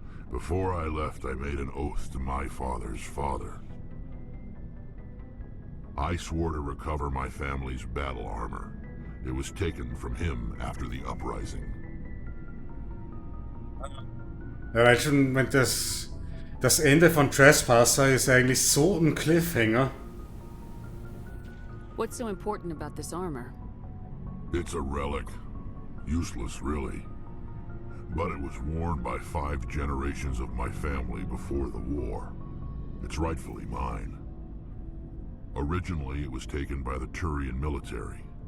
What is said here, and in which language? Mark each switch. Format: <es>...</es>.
<en>Before I left, I made an oath to my father's father. I swore to recover my family's battle armor. It was taken from him after the uprising.</en> <de>Ja, weil schon, wenn das Ende von Trespasser ist eigentlich so ein Cliffhanger.</de> <en>What's so important about this armor? It's a relic. Useless, really. But it was worn by 5 generations of my family before the war. It's rightfully mine. Originally, it was taken by the Turian military.</en>